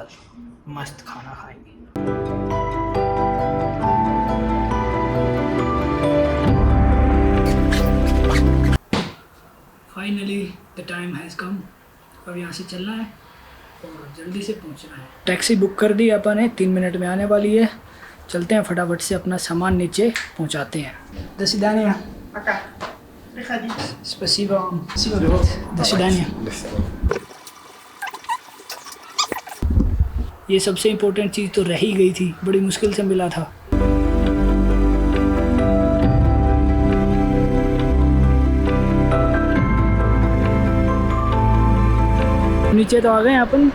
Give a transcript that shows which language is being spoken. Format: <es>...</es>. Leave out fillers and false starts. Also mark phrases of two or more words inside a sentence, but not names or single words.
<hi>मस्त खाना खाएंगे।</hi> <en>finally the time has come.</en> <hi>अब यहाँ से चलना है और जल्दी से पहुँचना है। टैक्सी बुक कर दी अपन ने, 3 मिनट में आने वाली है। चलते हैं फटाफट से अपना सामान नीचे पहुँचाते हैं।</hi> <ru>До свидания. Пока. Приходи. Спасибо вам. До свидания.</ru> <hi>ये सबसे इम्पोर्टेंट चीज़ तो रह ही गई थी, बड़ी मुश्किल से मिला था। नीचे तो आ गए अपन।</hi>